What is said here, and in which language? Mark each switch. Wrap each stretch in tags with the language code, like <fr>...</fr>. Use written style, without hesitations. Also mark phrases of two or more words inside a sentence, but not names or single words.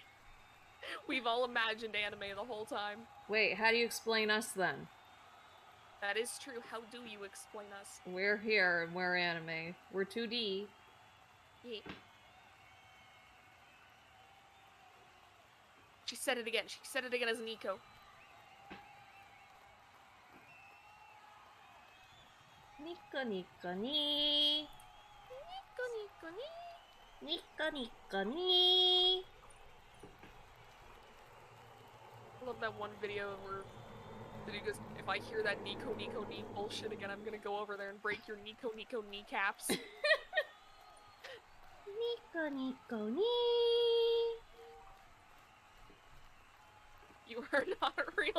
<en>We've all imagined anime the whole time. Wait, how do you explain us then? That is true. How do you explain us? We're here and we're anime. We're 2D. Yeah. She said it again. She said it again as Nico. Nico Nico ni. Nico Nico ni. Nico Nico ni. I love that one video where he goes, if I hear that Nico Nico ni bullshit again, I'm gonna go over there and break your Nico Nico kneecaps. Nico Nico ni. You are not real.</en>